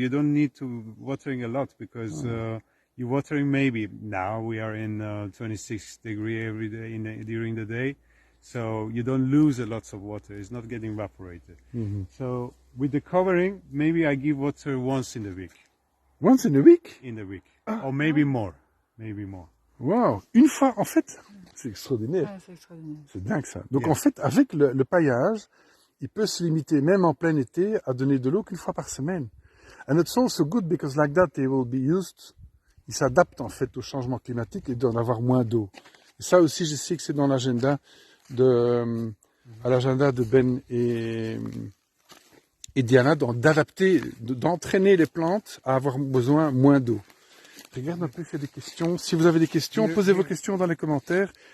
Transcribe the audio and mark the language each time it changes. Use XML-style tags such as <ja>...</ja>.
<en>You don't need to watering a lot because you're watering maybe now we are in 26 degree every day during the day. So you don't lose a lot of water. It's not getting evaporated. So with the covering, maybe I give water once in the week. Once in a week? In the week. Or maybe more. Maybe more. Wow.</en> <fr>Une fois, en fait, c'est extraordinaire. Ah, c'est extraordinaire. C'est dingue ça. Donc en fait, avec le paillage, il peut se limiter, même en plein été, à donner de l'eau qu'une fois par semaine.</fr> <en>And it's also good because like that they will be used.</en> <fr>Ils s'adaptent en fait au changement climatique et d'en avoir moins d'eau. Et ça aussi, je sais que c'est dans l'agenda à l'agenda de Ben et Diana, d'adapter, d'entraîner les plantes à avoir besoin moins d'eau. Regarde un peu s'il y a des questions. Si vous avez des questions, posez vos questions dans les commentaires.</fr>